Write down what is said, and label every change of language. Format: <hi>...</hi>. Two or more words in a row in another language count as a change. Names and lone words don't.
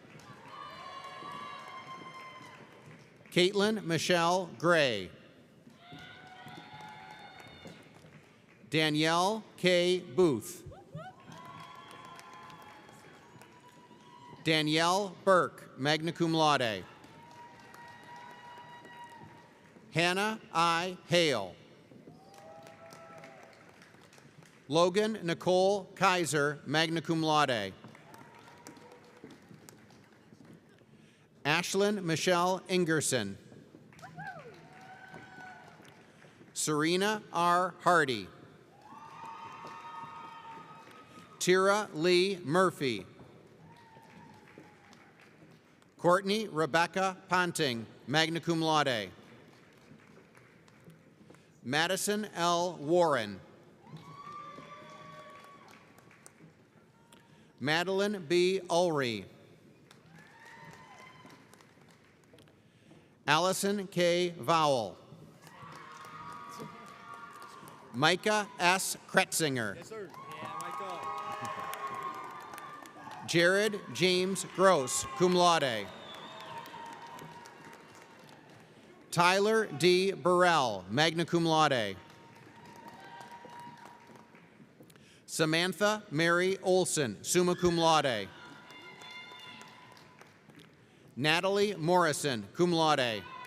<en>Caitlin Michelle Gray. Danielle K. Booth. Danielle Burke,</en> <la>magna cum laude.</la> <en>Hannah I. Hale. Logan Nicole Kaiser,</en> <la>magna cum laude.</la> <en>Ashlyn Michelle Ingerson. Serena R. Hardy. Tira Lee Murphy. Courtney Rebecca Ponting,</en> <la>magna cum laude.</la> <en>Madison L. Warren. Madeline B. Ulrey. Allison K. Vowell. Micah S. Kretzinger. Yes, sir. Yeah, Micah. Jared James Gross,</en> <la>cum laude.</la> <en>Tyler D. Burrell,</en> <la>magna cum laude.</la> <en>Samantha Mary Olson,</en> <la>summa cum laude.</la> <en>Natalie Morrison,</en> <la>cum laude.</la>